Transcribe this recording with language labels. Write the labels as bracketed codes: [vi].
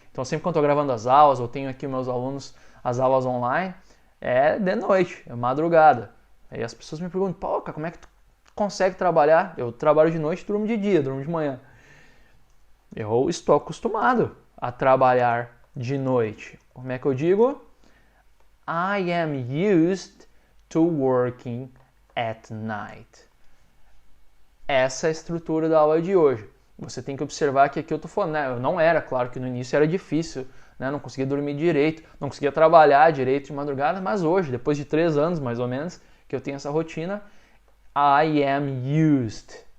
[pt] Então sempre quando eu estou gravando as aulas, eu tenho aqui meus alunos, as aulas online, é de noite, é madrugada. Aí as pessoas me perguntam, pô, cara, como é que tu consegue trabalhar? Eu trabalho de noite, durmo de dia, durmo de manhã. Eu estou acostumado a trabalhar de noite. Como é que eu digo? [en] I am used to working at night. [pt] Essa é a estrutura da aula de hoje. Você tem que observar que aqui eu estou falando, né? Eu não era, claro que no início era difícil, né? Não conseguia dormir direito, não conseguia trabalhar direito de madrugada, mas hoje, depois de 3 anos mais ou menos, que eu tenho essa rotina, [en] I am used.